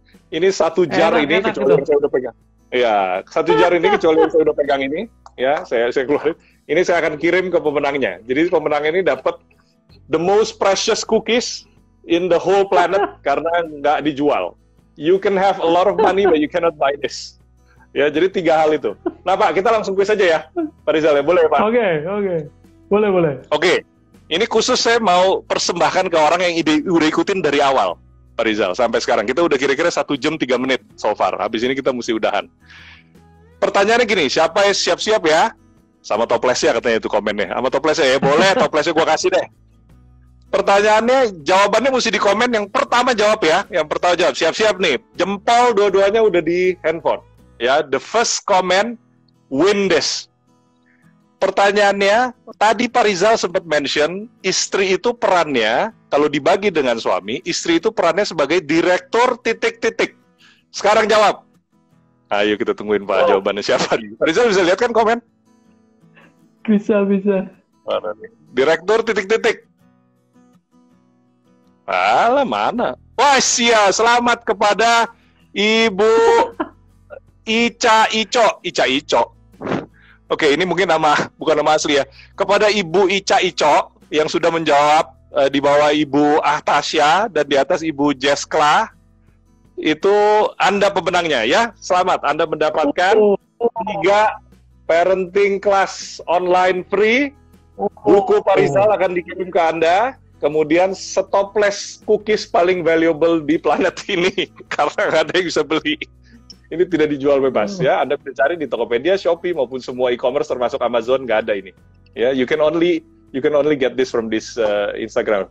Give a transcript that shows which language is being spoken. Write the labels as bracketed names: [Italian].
[Indonesian] Ini 1 jar ini kecuali yang saya udah pegang. Ya, 1 jar ini kecuali yang saya udah pegang ini, ya saya keluarin. Ini saya akan kirim ke pemenangnya. Jadi pemenang ini dapat [English] the most precious cookies in the whole planet [Indonesian] karena nggak dijual. [English] You can have a lot of money but you cannot buy this. [Indonesian] Ya, jadi 3 hal itu. Nah Pak, kita langsung kuis saja ya, Pak Rizal ya, boleh Pak? Oke. Boleh. Oke, ini khusus saya mau persembahkan ke orang yang udah ikutin dari awal, Pak Rizal, sampai sekarang. Kita udah kira-kira 1 jam 3 menit so far. Habis ini kita mesti udahan. Pertanyaannya gini, siapa yang siap-siap ya? Sama toplesnya katanya itu komennya. Sama toplesnya ya, boleh toplesnya gue kasih deh. Pertanyaannya, jawabannya mesti di komen. Yang pertama jawab ya. Yang pertama jawab, siap-siap nih. Jempol dua-duanya udah di handphone. [English] Ya, the first comment, win this. [Indonesian] Pertanyaannya, tadi Pak Rizal sempat mention, istri itu perannya, kalau dibagi dengan suami, istri itu perannya sebagai direktur ... Sekarang jawab. Ayo kita tungguin Pak, jawabannya siapa nih? Pak Rizal bisa lihat kan komen? Bisa. Mana nih? Direktur ... Alah, mana? Wah, selamat kepada Ibu Ica Ico. Oke, ini mungkin bukan nama asli ya. Kepada Ibu Ica Ico yang sudah menjawab di bawah Ibu Ahtasya dan di atas Ibu Jeskla, itu Anda pemenangnya ya. Selamat, Anda mendapatkan 3 parenting class online free. Buku Pak Rizal akan dikirim ke Anda. Kemudian stoples cookies paling valuable di planet ini karena nggak ada yang bisa beli. Ini tidak dijual bebas ya. Anda bisa cari di Tokopedia, Shopee maupun semua e-commerce termasuk Amazon, nggak ada ini. [English] Ya, you can only get this from this Instagram.